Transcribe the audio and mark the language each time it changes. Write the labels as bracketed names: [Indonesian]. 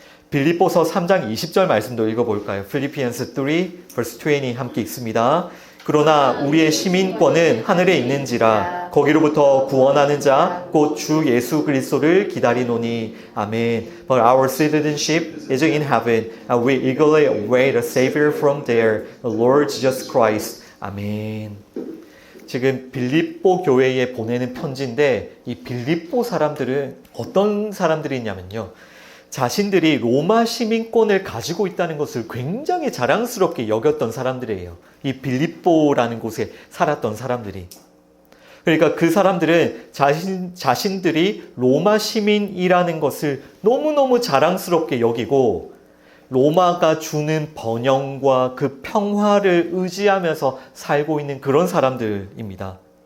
[Korean] 빌립보서 3장 20절 말씀도 읽어볼까요? [English] Philippians 3 verse 20 [Korean] 함께 읽습니다. 그러나 우리의 시민권은 하늘에 있는지라 거기로부터 구원하는 자 곧 주 예수 그리스도를 기다리노니 아멘. [English] But our citizenship is in heaven and we eagerly await a savior from there, the Lord Jesus Christ. [Korean] 아멘. 지금 빌립보 교회에 보내는 편지인데 이 빌립보 사람들은 어떤 사람들이냐면요. 자신들이 로마 시민권을 가지고 있다는 것을 굉장히 자랑스럽게 여겼던 사람들이에요. 이 빌립보라는 곳에 살았던 사람들이. 그러니까 그 사람들은 자신들이 로마 시민이라는 것을 너무너무 자랑스럽게 여기고 로마가 주는 번영과 그 평화를 의지하면서 살고 있는 그런 사람들입니다.